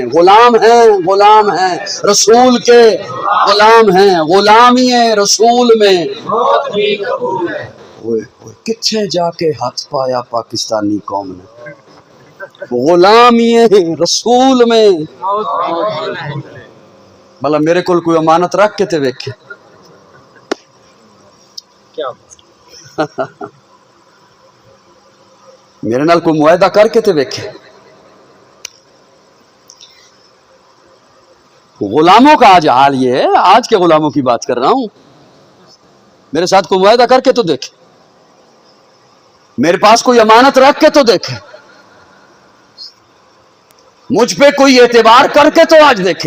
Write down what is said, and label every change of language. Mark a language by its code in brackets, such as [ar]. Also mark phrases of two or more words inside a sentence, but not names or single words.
[ur] غلام ہیں, غلام ہیں رسول کے, غلام ہیں, غلامی رسول میں. کچھے جا کے ہاتھ پایا پاکستانی قوم نے, غلامی رسول میں. [pa] بھلا میرے کو کوئی امانت رکھ کے تے ویکھے. میرے نال کوئی معاہدہ کر کے تے ویکھے. [ur] غلاموں کا آج حال یہ ہے, آج کے غلاموں کی بات کر رہا ہوں. میرے ساتھ کوئی معاہدہ کر کے تو دیکھے, میرے پاس کوئی امانت رکھ کے تو دیکھے, مجھ پہ کوئی اعتبار کر کے تو آج دیکھے.